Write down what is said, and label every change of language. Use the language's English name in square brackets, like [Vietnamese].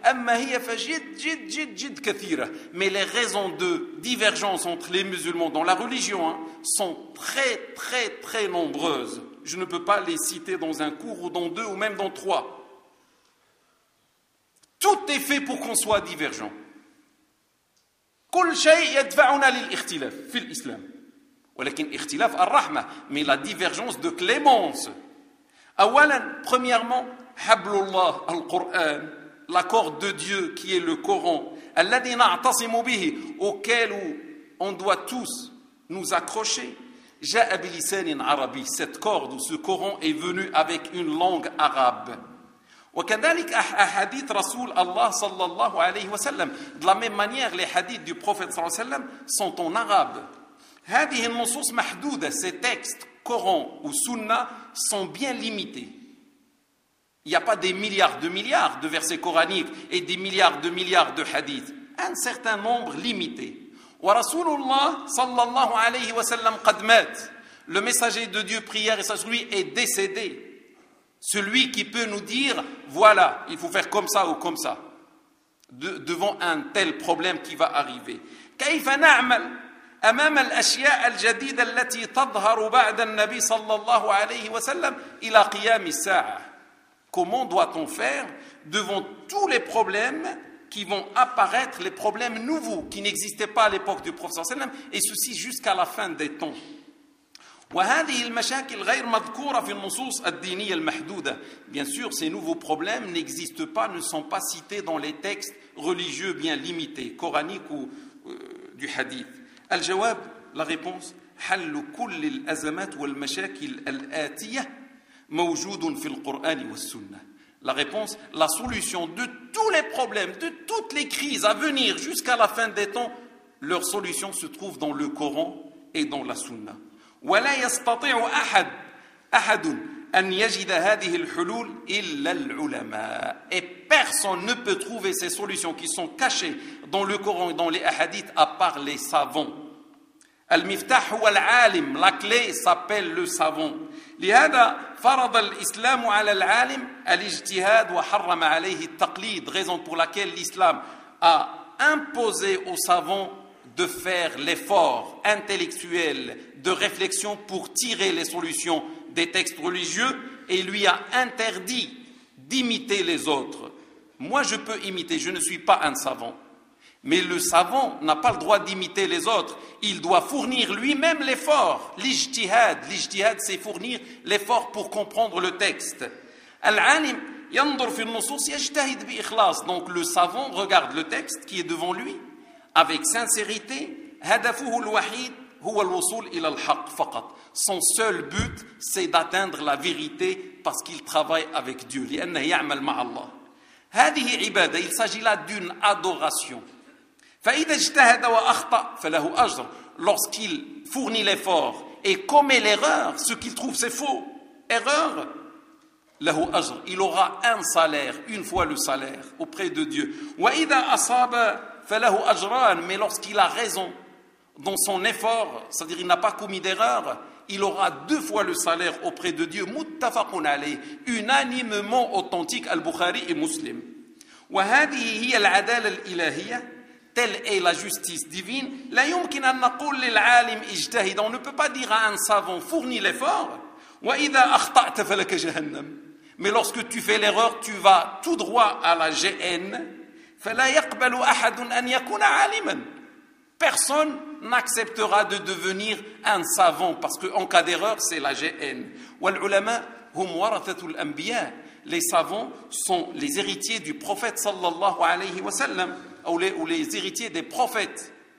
[French] Mais les raisons de divergence entre les musulmans dans la religion sont très, très, très nombreuses. Je ne peux pas les citer dans un cours ou dans deux ou même dans trois. Tout est fait pour qu'on soit divergent. [Arabic] كل شيء يدفعنا للاختلاف في الإسلام ولكن اختلاف الرحمة [French] مي لا ديفيرجونس دو كليمونس. [Arabic] اولا [French] premièrement [Arabic] حبل الله القرآن [French] l'accord de Dieu qui est le Coran [Arabic] الذي نعتصم به [French] auquel on doit tous nous accrocher [Arabic] جاء بلسان عربي. [French] Cette corde ou ce Coran est venu avec une langue arabe. [Arabic] وكذلك أحاديث رسول الله صلى الله عليه وسلم. [French] De la même manière, les hadiths du prophète [Arabic] صلى الله عليه وسلم [French] sont en arabe. [Arabic] هذه النصوص محدودة. [French] Ces textes, Coran ou Sunna, sont bien limités. Il n'y a pas des milliards de versets coraniques et des milliards de hadiths. Un certain nombre limité. [Arabic] ورسول الله صلى الله عليه وسلم قد مات. [French] Le messager de Dieu, prière et sagesse, lui est décédé. Celui qui peut nous dire, voilà, il faut faire comme ça ou comme ça, devant un tel problème qui va arriver. [Arabic] كيف نعمل أمام الأشياء الجديدة التي تظهر بعد النبي صلى الله عليه وسلم إلى قيام الساعة. [French] Comment doit-on faire devant tous les problèmes qui vont apparaître, les problèmes nouveaux qui n'existaient pas à l'époque du prophète [Arabic] صلى الله عليه وسلم, [French] et ceci jusqu'à la fin des temps. [Arabic] وهذه المشاكل غير مذكورة في النصوص الدينية المحدودة. [French] Bien sûr, ces nouveaux problèmes n'existent pas, ne sont pas cités dans les textes religieux bien limités, coraniques ou du hadith. [Arabic] الجواب, [French] la réponse, [Arabic] حل كل الأزمات والمشاكل الآتية موجود في القرآن والسنة. [French] La réponse, la solution de tous les problèmes, de toutes les crises à venir jusqu'à la fin des temps, leur solution se trouve dans le Coran et dans la Sunna. [Arabic] ولا يستطيع أحد أن يجد هذه الحلول إلا العلماء. [French] Et personne ne peut trouver ces solutions qui sont cachées dans le Coran et dans les hadiths à part les savants. [Arabic] المفتاح هو العالم. [French] La clé s'appelle le savant. [Arabic] لهذا فرض الإسلام على العالم الاجتهاد وحرم عليه التقليد. [French] Raison pour laquelle l'islam a imposé aux savants de faire l'effort intellectuel de réflexion pour tirer les solutions des textes religieux et lui a interdit d'imiter les autres. Moi, je peux imiter, je ne suis pas un savant. Mais le savant n'a pas le droit d'imiter les autres. Il doit fournir lui-même l'effort. L'ijtihad, l'ijtihad, c'est fournir l'effort pour comprendre le texte. [Arabic] Al-alim yandur fil nusus yajtahid bi ikhlas. [French] Donc le savant regarde le texte qui est devant lui avec sincérité. [Arabic] هدفه الوحيد هو الوصول إلى الحق فقط. [French] Son seul but, c'est d'atteindre la vérité parce qu'il travaille avec Dieu. [Arabic] لأنه يعمل مع الله. هذه عبادة. [French] Il s'agit là d'une adoration. [Arabic] فإذا اجتهد وأخطأ فله أجر. [French] Lorsqu'il fournit l'effort et commet l'erreur, ce qu'il trouve c'est faux, erreur, [Arabic] له أجر. [French] Il aura un salaire, une fois le salaire, auprès de Dieu. [Arabic] وإذا أصاب فله أجران. [French] Mais lorsqu'il a raison dans son effort, c'est-à-dire il n'a pas commis d'erreur, il aura deux fois le salaire auprès de Dieu. [Arabic] Muttafaqun alayh, [French] unanimement authentique, Al-Bukhari et Muslim. [Arabic] وهذه هي العدالة الإلهية. [French] Telle est la justice divine. [Arabic] لا يمكن أن نقول للعالم اجتهد. [French] On ne peut pas dire à un savant fournis l'effort. [Arabic] وإذا أخطأت فلك جهنم. [French] Mais lorsque tu fais l'erreur, tu vas tout droit à la GN. [Arabic] فلا يقبل أحد أن يكون عالما. [French] Personne n'acceptera de devenir un savant parce que en cas d'erreur, c'est la GN. [Arabic] والعلماء هم ورثة الأنبياء. [French] Les savants sont les héritiers du prophète [Arabic] sallallahu alayhi wa sallam [French] ou les héritiers des prophètes.